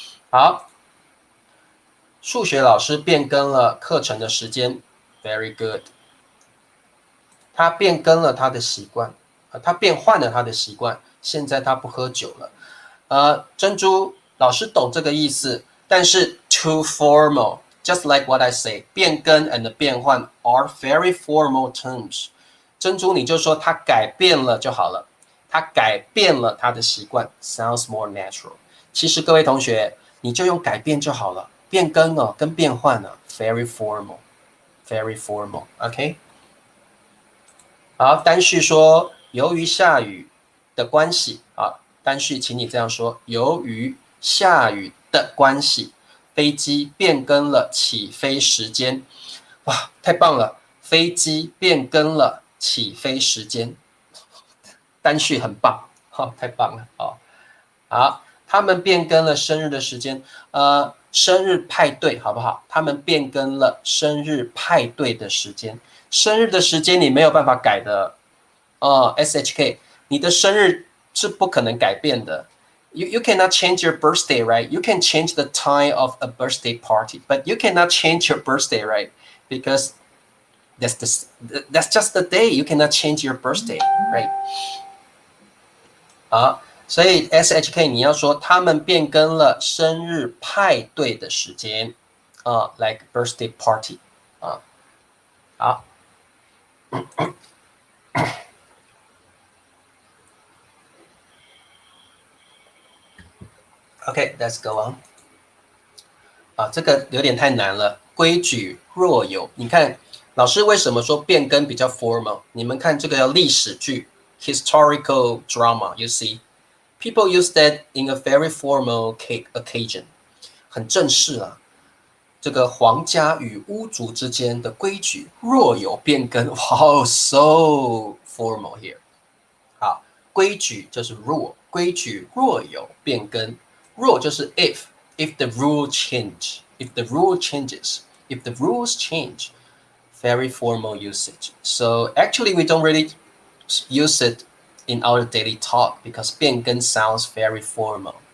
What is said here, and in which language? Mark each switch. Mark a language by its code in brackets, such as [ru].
[zh] 好，数学老师变更了课程的时间 ，very good。他变更了他的习惯，他变换了他的习惯，现在他不喝酒了。珍珠老师懂这个意思，但是 [en] too formal。 Just like what I say， 变更 and 变换 are very formal terms。 [zh] 珍珠你就说他改变了就好了，他改变了他的习惯 ， [en] sounds more natural。 [zh] 其实各位同学，你就用改变就好了，变更哦跟变换呢 ， [en] very formal，very formal。 [zh] OK， 好，单序说由于下雨的关系啊，单序请你这样说：由于下雨的关系。飞机变更了起飞时间，哇，太棒了！飞机变更了起飞时间，单序很棒，好，太棒了，好，他们变更了生日的时间，生日派对好不好？他们变更了生日派对的时间，生日的时间你没有办法改的，SHK， 你的生日是不可能改变的。 [en] You cannot change your birthday, right? You can change the time of a birthday party, but you cannot change your birthday, right? Because that's just the day. You cannot change your birthday, right? [zh] 好，所以 SHK 你要说他们变更了生日派对的时间 [en] like birthday party [zh] 啊，好。 [en] OK, let's go on. [zh] 这个有点太难了。规矩若有，你看老师为什么说变更比较 formal？你们看这个叫历史剧 [en] （historical drama）。You see, people use that in a very formal occasion， [zh] 很正式啊。这个皇家与巫族之间的规矩若有变更，哇， [en] so formal here。 [zh] 好，规矩就是 [en] rule， [zh] 规矩若有变更，若就是 [en] if the rule change，if the rule changes，if the rules change， very formal usage. So actually we don't really use it in our daily talk because 变更 sounds very formal.